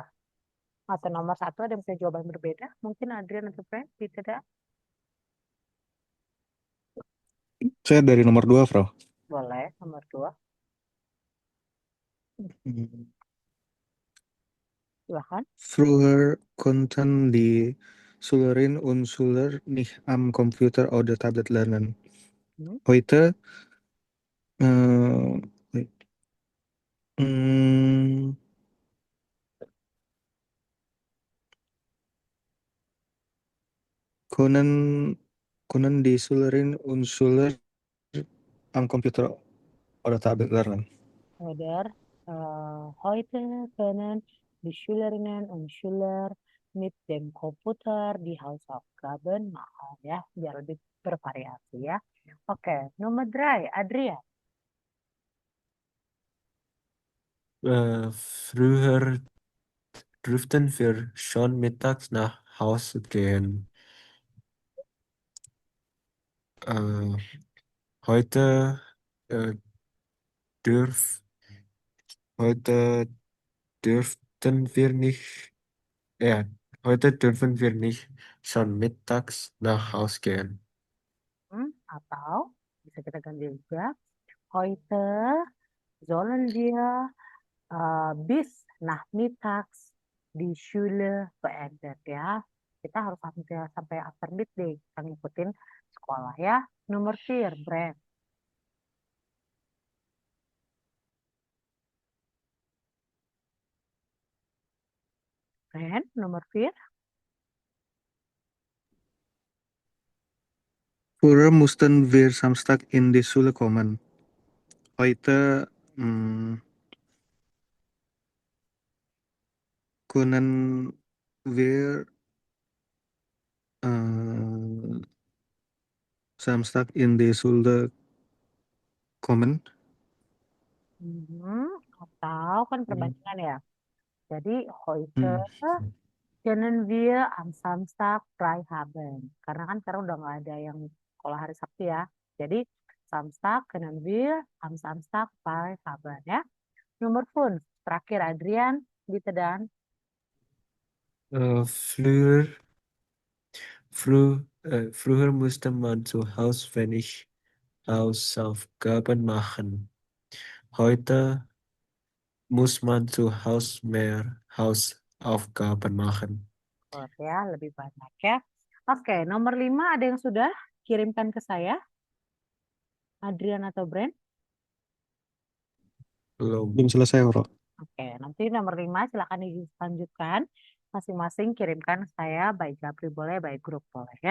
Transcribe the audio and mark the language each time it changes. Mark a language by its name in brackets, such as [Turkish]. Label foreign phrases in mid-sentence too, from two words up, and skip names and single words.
[Indonesian] Atau nomor 1 ada yang punya jawaban berbeda? Mungkin Adrian atau Brand, tidak? Saya dari nomor 2, Frau. Boleh, nomor 2. Silakan. [German] Vroeger konden die Schülerinnen und Schüler nicht am Computer oder Tablet lernen. Heute wait. Können die Schülerinnen und Schüler am Computer oder Tablet lernen. Oder heute können die Schülerinnen und Schüler mit dem Komputer die Hausaufgaben machen, [Indonesian] ya, biar lebih bervariasi ya. Oke, nomor 3, Adrian. [German] Früher durften wir schon mittags nach Hause gehen. Heute äh, heute dürften wir nicht, heute dürfen wir nicht schon mittags nach Hause gehen. [Indonesian] Atau bisa kita ganti juga. [German] Heute sollen wir bis nachmittags die Schule beendet ya. [Indonesian] Kita harus sampai after deh kita ngikutin sekolah ya. Nomor 4, Brand. Brand, nomor 4. [German] Früher mussten wir Samstag in die Schule kommen. Heute können wir Samstag in die Schule kommen. [Indonesian] Atau kan perbandingan ya. [German] Jadi heute können wir am Samstag frei haben. [Indonesian] Karena kan sekarang udah nggak ada yang sekolah hari Sabtu ya. [German] Jadi Samstag können wir am Samstag frei haben ya. [Indonesian] Nomor 5, terakhir Adrian, gitu dan. [German] Früher musste man zu Hause wenig Hausaufgaben machen. Heute muss man zu Hause mehr Hausaufgaben machen. [Indonesian] Ya, lebih banyak ya. Oke, nomor 5 ada yang sudah kirimkan ke saya? Adrian atau Brand? Belum selesai, Bro. Oke, nanti nomor 5 silakan dilanjutkan. Masing-masing kirimkan saya by Japri boleh, by grup boleh ya.